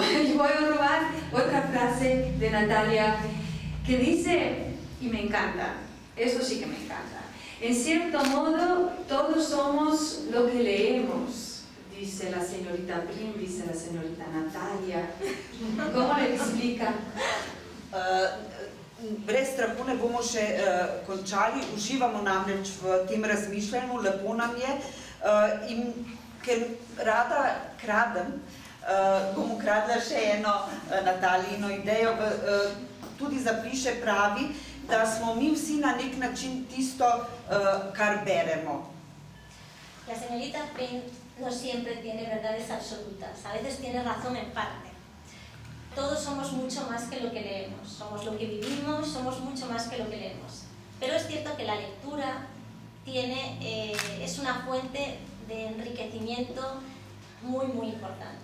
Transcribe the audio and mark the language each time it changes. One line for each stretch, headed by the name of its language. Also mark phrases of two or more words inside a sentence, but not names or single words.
Spanish: Y voy a robar otra frase de Natalia que dice, y me encanta, eso sí que me encanta, en cierto modo todos somos lo que leemos, dice la señorita Prim, dice la señorita Natalia. ¿Cómo le explica?
Slovenian: Brez strahu ne bomo še končali, uživamo namreč v tem razmišljanju, lepo nam je in ker rada kradem, bom ukradla še eno Natalijino idejo, tudi zapiše pravi, da smo mi vsi na nek način tisto, kar beremo.
Spanish: La señorita Prim no siempre tiene verdades absolutas, a veces tiene razón en parte. Todos somos mucho más que lo que leemos, somos lo que vivimos, somos mucho más que lo que leemos. Pero es cierto que la lectura es una fuente de enriquecimiento muy, muy importante.